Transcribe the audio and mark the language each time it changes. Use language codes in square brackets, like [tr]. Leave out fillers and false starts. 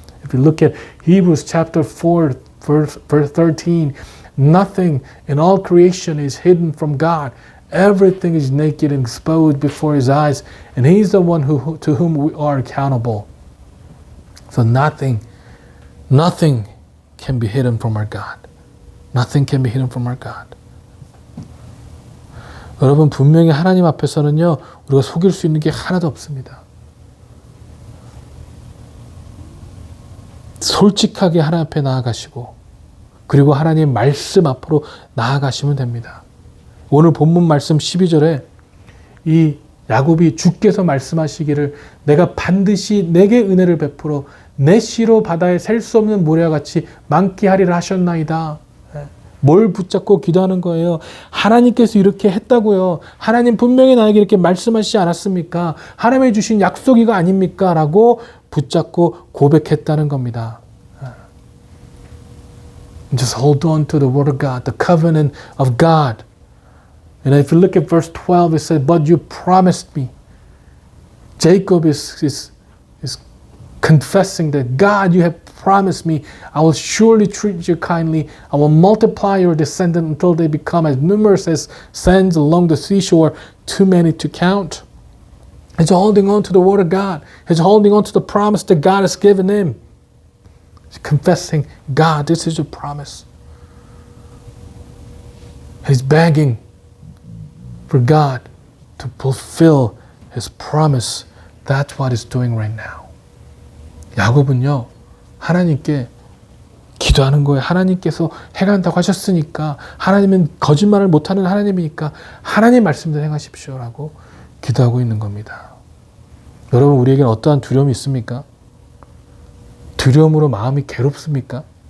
[en] If you look at Hebrews chapter 4, verse 13, nothing in all creation is hidden from God. Everything is naked and exposed before His eyes, and He's the one to whom we are accountable. So nothing can be hidden from our God. Nothing can be hidden from our God. [ko] 여러분, 분명히 하나님 앞에서는요, 우리가 속일 수 있는 게 하나도 없습니다. 솔직하게 하나님 앞에 나아가시고, 그리고 하나님 말씀 앞으로 나아가시면 됩니다. 오늘 본문 말씀 12절에 이 야곱이 주께서 말씀하시기를 내가 반드시 내게 은혜를 베풀어 내 씨로 바다에 셀 수 없는 모래와 같이 많게 하리라 하셨나이다. 뭘 붙잡고 기도하는 거예요? 하나님께서 이렇게 했다고요. 하나님 분명히 나에게 이렇게 말씀하시지 않았습니까? 하나님이 주신 약속이가 아닙니까? 라고 붙잡고 고백했다는 겁니다. [en] Just hold on to the word of God, the covenant of God. And if you look at verse 12, it says, but you promised me. Jacob is confessing that God, you have promised me, I will surely treat you kindly. I will multiply your descendants until they become as numerous as sands along the seashore, too many to count. He's holding on to the word of God. He's holding on to the promise that God has given him. He's confessing, God, this is your promise. He's begging for God to fulfill His promise. That's what He's doing right now. [ko] 야곱은요, 하나님께 기도하는 거예요. 하나님께서 행한다고 하셨으니까, 하나님은 거짓말을 못하는 하나님이니까 하나님 말씀대로 행하십시오라고 기도하고 있는 겁니다. 여러분, 우리에게는 어떠한 두려움이 있습니까? 두려움으로 마음이 괴롭습니까?